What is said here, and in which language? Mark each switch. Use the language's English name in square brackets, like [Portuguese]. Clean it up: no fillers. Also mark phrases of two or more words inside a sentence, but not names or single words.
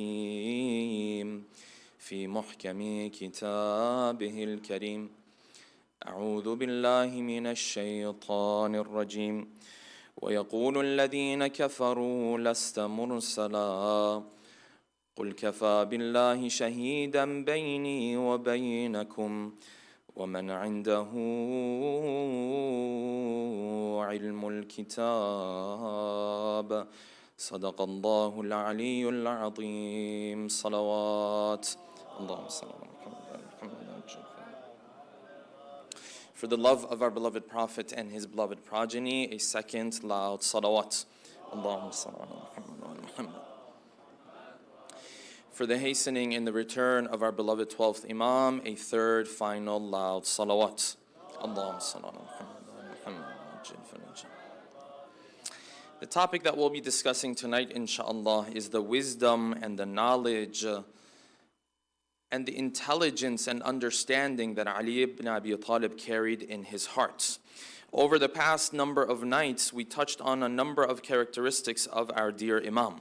[Arabic] الحكيم في محكم كتابه الكريم أعوذ بالله من الشيطان الرجيم ويقول الذين كفروا لست مرسلا قل كفى بالله شهيدا بيني وبينكم ومن عنده علم الكتاب صدق الله العلي العظيم صلوات اللهم صل على محمد. [English] For the love of our beloved Prophet and his beloved progeny, a second loud salawat. [Arabic] اللهم صل على محمد وعلى محمد. [English] For the hastening in the return of our beloved 12th Imam, a third final loud salawat. [Arabic] اللهم صل على محمد وعلى محمد. [English] The topic that we'll be discussing tonight, inshallah, is the wisdom and the knowledge and the intelligence and understanding that Ali ibn Abi Talib carried in his heart. Over the past number of nights, we touched on a number of characteristics of our dear Imam.